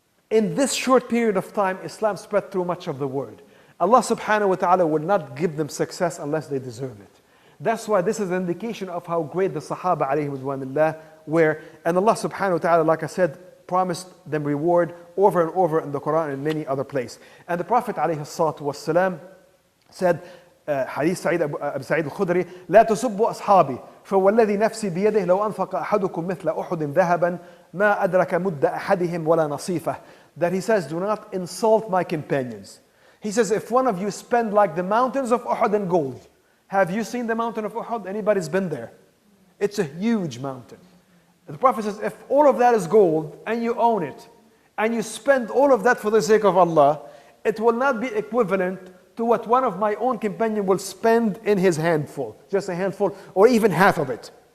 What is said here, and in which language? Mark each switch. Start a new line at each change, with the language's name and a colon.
English: In this short period of time, Islam spread through much of the world. Allah subhanahu wa ta'ala will not give them success unless they deserve it. That's why this is an indication of how great the Sahaba alayhi were. And Allah subhanahu wa ta'ala, like I said, promised them reward over and over in the Quran and in many other places. And the Prophet ﷺ said,
Arabic: حديث أبي سعيد الخدري لا تسبوا أصحابي فوالذي نفسي بيده لو أنفق أحدكم مثل أحد ذهبا ما أدرك مد أحدهم ولا نصيفه.
English: That he says, do not insult my companions. He says, if one of you spend like the mountains of Uhud in gold. Have you seen the mountain of Uhud? Anybody's been there? It's a huge mountain. The Prophet says, if all of that is gold and you own it, and you spend all of that for the sake of Allah, it will not be equivalent to what one of my own companion will spend in his handful, just a handful, or even half of it.